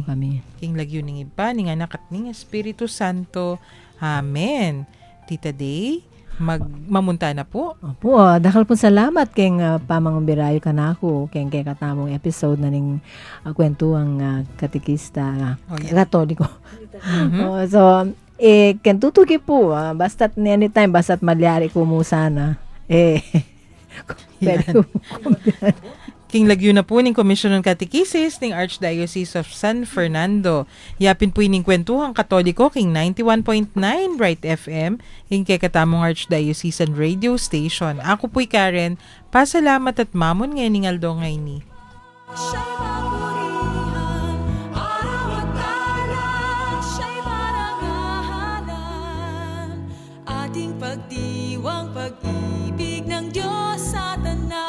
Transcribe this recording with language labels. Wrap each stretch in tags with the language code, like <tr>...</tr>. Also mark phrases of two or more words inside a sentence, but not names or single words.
<pam>King lagyo ning iba, ning anak at ning Espiritu Santo. Amen. Tita Day, mamunta na po. Opo, dakal po salamat keng pamangumbirayo kanako keng kay katamong episode na ning kwentuang katikista katoliko. So ken tutugi po basta't anytime basta't malyari ko mo sana pwede ko King lagyo na po ning Commission on Catechesis ning Archdiocese of San Fernando. Yapin po ining kwentuhang Katoliko king 91.9 Bright FM ing kay katamong Archdiocesan Radio Station. Ako po'y Karen, pasalamat at mamon ngayon ning aldo ngay ni.</pam> <tl>Siya'y mapurihan, araw at alak, siya'y marangalan. Ating pagdiwang pag-ibig ng Diyos sa tanan.</tl>